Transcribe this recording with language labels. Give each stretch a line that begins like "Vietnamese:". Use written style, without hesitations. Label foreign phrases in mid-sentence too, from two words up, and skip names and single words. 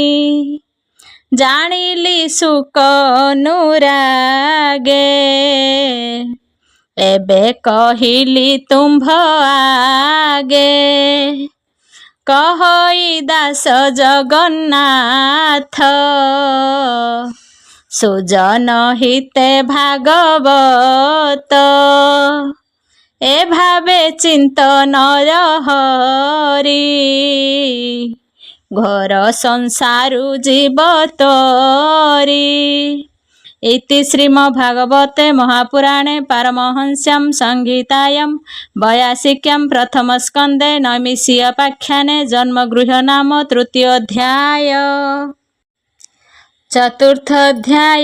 Odia: ଜାଣିଲି ସୁକ ଅନୁରାଗେ, ଏବେ କହିଲି ତୁମ୍ଭ ଆଗେ। କହଇ ଦାସ ଜଗନ୍ନାଥ ସୁଜନ ହିତେ ଭାଗବତ ଏ ଭାବେ ଚିନ୍ତନ ହରି ଘର ସଂସାରୁ ଜୀବ ତୋରି।
Sanskrit: इति श्रीमद्भागवते महापुराणे पारमहंस्यां संहितायां 82 प्रथमस्कन्धे नैमिषीयोपाख्याने जन्मगृह नाम तृतीयोऽध्याय। चतुर्थोऽध्याय।